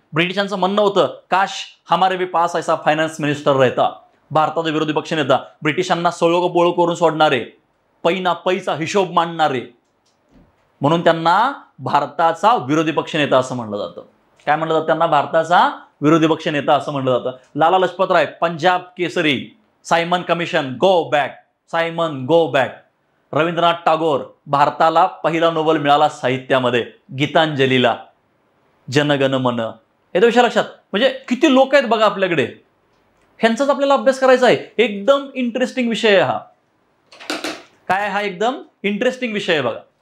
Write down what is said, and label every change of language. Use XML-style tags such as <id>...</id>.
<mr>ब्रिटिशांचं म्हणणं होतं</mr> <hi>काश हमारे भी पास ऐसा फायनान्स मिनिस्टर रहता.</hi> <mr>भारताचा विरोधी पक्ष नेता, ब्रिटिशांना सळोग बोळ करून सोडणारे, पै ना पैचा हिशोब मांडणारे, म्हणून त्यांना भारताचा विरोधी पक्ष नेता असं म्हणलं जातं. काय म्हणलं जातं त्यांना, भारताचा विरोधी पक्ष नेता असं म्हणलं जातं. Lala Lajpat Rai, Punjab Kesari.</mr> <en>Simon commission, go back, Simon go back.</en> <mr>Rabindranath Tagore, भारताला पहिला नोबेल मिळाला साहित्यामध्ये, गीतांजलीला. जनगण मन. हे विषय लक्षात. म्हणजे किती लोक आहेत बघा आपल्याकडे, ह्यांचाच आपल्याला अभ्यास करायचा आहे. एकदम इंटरेस्टिंग विषय आहे हा. काय हा एकदम इंटरेस्टिंग विषय आहे बघा.</mr>